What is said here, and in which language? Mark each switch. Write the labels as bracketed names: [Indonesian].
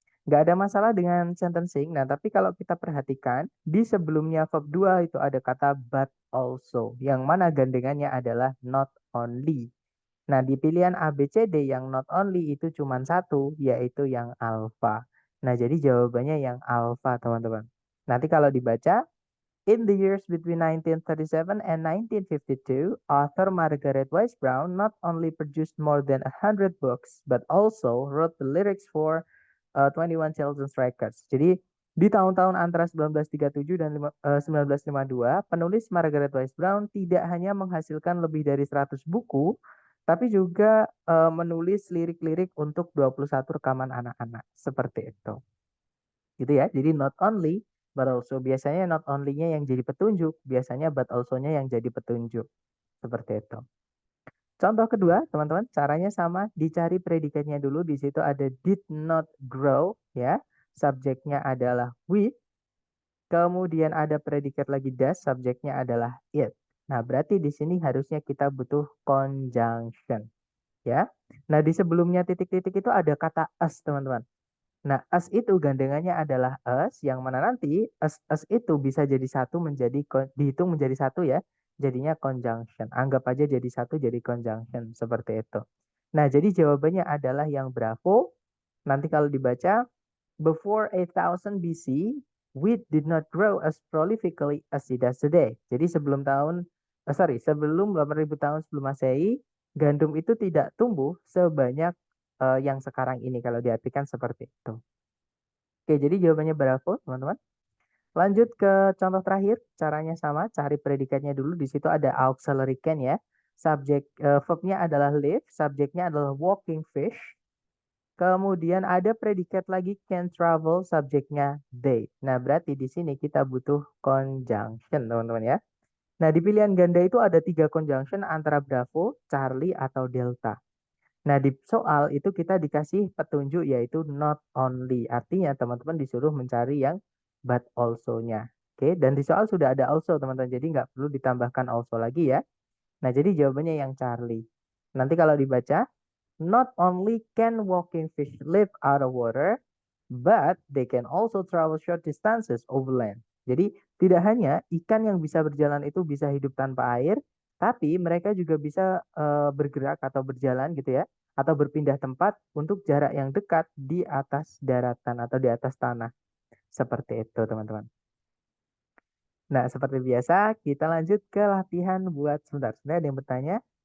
[Indonesian] Nggak ada masalah dengan sentencing. Nah, tapi kalau kita perhatikan, di sebelumnya verb 2 itu ada kata but also, yang mana gandengannya adalah not only. Nah, di pilihan A, B, C, D yang not only itu cuma satu, yaitu yang alpha. Nah, jadi jawabannya yang alpha, teman-teman. Nanti kalau dibaca, [English] in the years between 1937 and 1952, author Margaret Wise Brown not only produced more than 100 books, but also wrote the lyrics for 21 Children's Records. [Indonesian] Jadi, di tahun-tahun antara 1937 dan 1952, penulis Margaret Wise Brown tidak hanya menghasilkan lebih dari 100 buku, tapi juga menulis lirik-lirik untuk 21 rekaman anak-anak. Seperti itu. Gitu ya. Jadi not only but also, biasanya not only-nya yang jadi petunjuk, biasanya but also-nya yang jadi petunjuk. Seperti itu. Contoh kedua, teman-teman, caranya sama, dicari predikatnya dulu. Di situ ada did not grow ya. Subjeknya adalah with. Kemudian ada predikat lagi does, subjeknya adalah it. Nah, berarti di sini harusnya kita butuh conjunction ya. Nah, di sebelumnya titik-titik itu ada kata as, teman-teman. Nah, as itu gandengannya adalah as, yang mana nanti as itu bisa jadi satu menjadi, dihitung menjadi satu ya. Jadinya conjunction. Anggap aja jadi satu jadi conjunction. Seperti itu. Nah, jadi jawabannya adalah yang bravo. Nanti kalau dibaca, [English] before 8000 BC, wheat did not grow as prolifically as it does today. [Indonesian] Jadi sebelum 8000 tahun sebelum Masehi, gandum itu tidak tumbuh sebanyak yang sekarang ini kalau diartikan seperti itu. Oke, jadi jawabannya bravo, teman-teman. Lanjut ke contoh terakhir, caranya sama, cari predikatnya dulu. Di situ ada auxiliary can ya. Verbnya adalah live, subjeknya adalah walking fish. Kemudian ada predikat lagi can travel, subjeknya they. Nah, berarti di sini kita butuh conjunction, teman-teman ya. Nah, di pilihan ganda itu ada 3 conjunction antara Bravo, Charlie, atau Delta. Nah, di soal itu kita dikasih petunjuk yaitu not only. Artinya teman-teman disuruh mencari yang but also-nya. Oke, dan di soal sudah ada also, teman-teman. Jadi nggak perlu ditambahkan also lagi ya. Nah, jadi jawabannya yang Charlie. Nanti kalau dibaca, [English] not only can walking fish live out of water, but they can also travel short distances over land. [Indonesian] Jadi tidak hanya ikan yang bisa berjalan itu bisa hidup tanpa air, tapi mereka juga bisa bergerak atau berjalan gitu ya, atau berpindah tempat untuk jarak yang dekat di atas daratan atau di atas tanah. Seperti itu, teman-teman. Nah, seperti biasa, kita lanjut ke latihan buat sebentar. Sebenarnya ada yang bertanya.